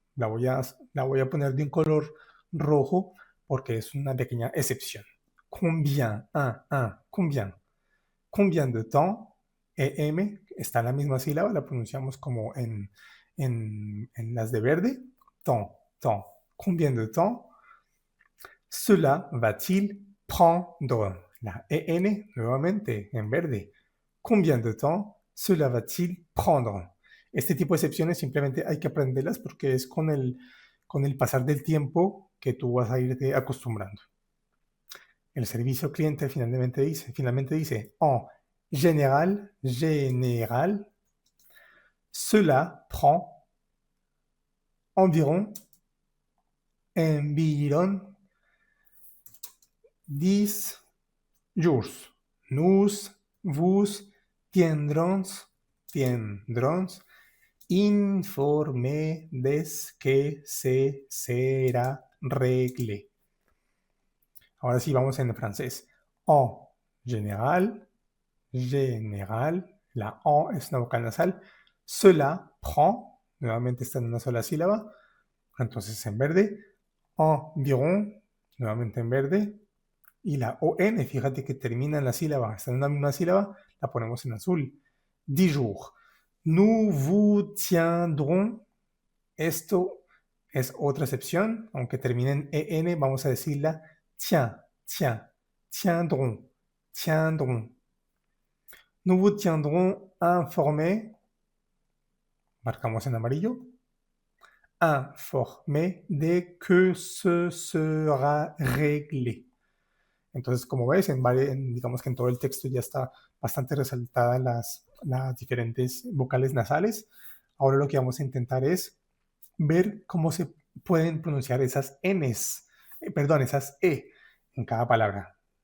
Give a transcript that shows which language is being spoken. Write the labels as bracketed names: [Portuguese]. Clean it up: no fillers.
[Spanish] La voy a poner de un color rojo porque es una pequeña excepción. Combien, combien. [French] Combien de temps, [Spanish] EM, está en la misma sílaba, la pronunciamos como en las de verde. [French] Temps. Combien de temps cela va-t-il prendre? [Spanish] La EN, nuevamente, en verde. [French] Combien de temps cela va-t-il prendre? [Spanish] Este tipo de excepciones simplemente hay que aprenderlas porque es con el pasar del tiempo que tú vas a irte acostumbrando. El servicio cliente finalmente dice, [French] en général, cela prend environ 10 jours. Nous vous tiendrons informés de que se será réglé. [Spanish] Ahora sí vamos en francés. En général, la en es una vocal nasal. Cela prend, nuevamente está en una sola sílaba, entonces en verde. Environ, nuevamente en verde. Y la ON, fíjate que termina en la sílaba, está en una misma sílaba, la ponemos en azul. 10 jours. [French] Nous vous tiendrons. [Spanish] Esto es otra excepción, aunque termine en EN, vamos a decirla tiendrons. [French] Nous vous tiendrons informés, [Spanish] marcamos en amarillo, [French] informés de que se sera réglé. [Spanish] Entonces, como ves, digamos que en todo el texto ya está bastante resaltada las diferentes vocales nasales. Ahora lo que vamos a intentar es ver cómo se pueden pronunciar esas Ns, esas E en cada palabra.